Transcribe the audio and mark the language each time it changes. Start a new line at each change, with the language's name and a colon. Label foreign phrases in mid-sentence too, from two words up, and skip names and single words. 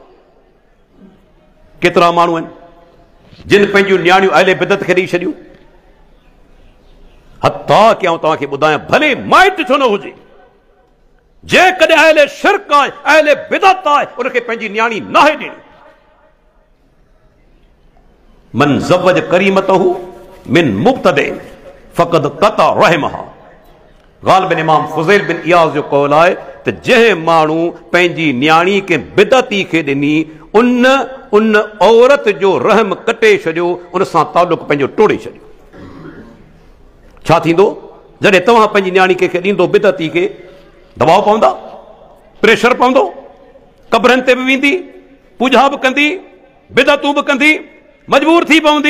Sindhi: केतिरा माण्हू आहिनि जिन पंहिंजूं न्याणियूं अहले बिदत खे ॾेई छॾियूं। हथा कि आउं तव्हांखे ॿुधायां, भले माइट छो न हुजे, जेकॾहिं अहले शिरक आहे, अहले बिदत आहे, उनखे पंहिंजी न्याणी नाहे ॾियणी।
Arabic: من زوج كريمته من مبتدع فقد قطع رحمها.
Sindhi: ग़ालिबन इमाम फुज़ैल बिन इयाज़ जो क़ौल आहे त जंहिं माण्हू पंहिंजी न्याणी खे बिदती खे ॾिनी, उन औरत जो रहम कटे छॾियो, उन सां तालुक़ पंहिंजो तोड़े छॾियो। छा थींदो? जॾहिं तव्हां पंहिंजी न्याणी कंहिंखे ॾींदो बिदती खे, दबाव पवंदा, प्रेशर पवंदो, कब्रनि ते बि वेंदी, पूजा बि कंदी, बिदतूं बि कंदी, मजबूर थी पवंदी।